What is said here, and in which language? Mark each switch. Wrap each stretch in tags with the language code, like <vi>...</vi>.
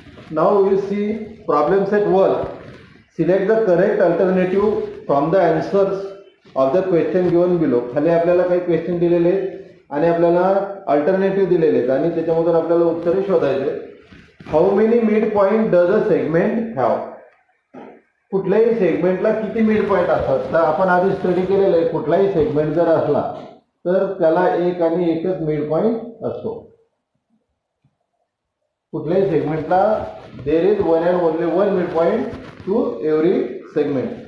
<en>Now we will see problem set 1. Select the correct alternative from the answers of the question given below.</en> <mr>खाली आपल्याला काही question दिलेले आहेत आणि आपल्याला अल्टरनेटिव्ह दिलेले आहेत आणि त्याच्यामधून आपल्याला उत्तरे शोधायचे.</mr> <en>How many mid point does a segment have?</en> <mr>कुठल्याही सेगमेंटला किती मिड पॉइंट असतात? तर आपण आधी स्टडी केलेलं आहे. कुठलाही सेगमेंट जर असला तर त्याला एक आणि एकच मिड पॉइंट असतो. कुठल्याही सेगमेंटला</mr> <en>There is one and only one mid point to every segment.</en>